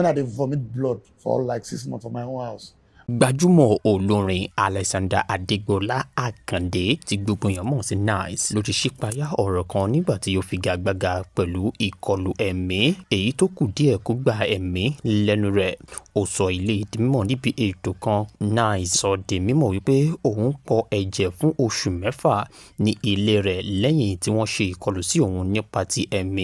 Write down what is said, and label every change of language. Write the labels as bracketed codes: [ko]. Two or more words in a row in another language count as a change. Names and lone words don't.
[pcm] I dey vomit blood for like 6 months for my own house. [yo] Gbajúmọ̀ olórin Alexander Adégbọlá Àkàndé tí gbogbo èèyàn mọ̀ sí Nice ló ti ṣípayá ọ̀rọ̀ kan nígbà tí ó figagbága pẹ̀lú ìkọlù ẹ̀mí èyí tó kù díẹ̀ kó gba ẹ̀mí lẹ́nu rẹ̀. Ó sọ ilé di mímọ̀ níbi ètò kan. Nice sọ di mímọ̀ wípé òun pọ ẹ̀jẹ̀ fún oṣù 6 ní ilé rẹ̀ lẹ́yìn tí wọ́n ṣe ìkọlù sí òun nípa ti ẹ̀mí.